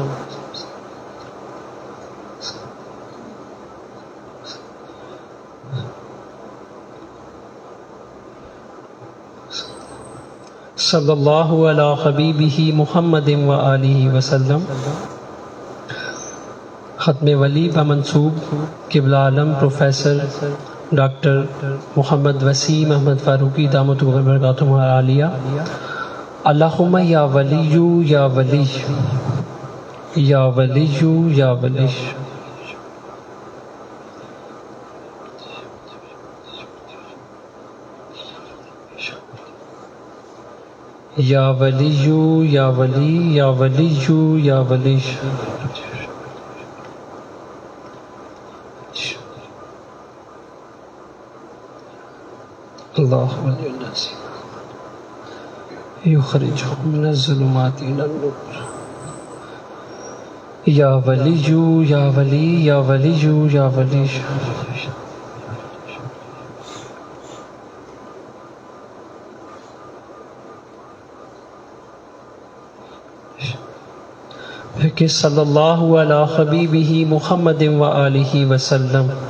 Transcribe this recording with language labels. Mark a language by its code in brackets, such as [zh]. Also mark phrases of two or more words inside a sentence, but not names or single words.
[ar] صلی اللہ علی حبیبہ محمد وآلہ وسلم۔ [ur] ختم ولی بمنصوب قبلہ عالم پروفیسر ڈاکٹر محمد وسیم احمد فاروقی [ar] دامت برکاتہم عالیہ، اللہم یا ولی [ur] یا ولی یا ولی یا ولی، [ar] یا ولی یا ولی یا ولی یا ولی، اللہ ولی الناس یخرجہم من الظلمات الی النور، یا ولی یا ولی یا ولی یا ولی، کہ صلی اللہ علی حبیبہ محمد وآلہ وسلم۔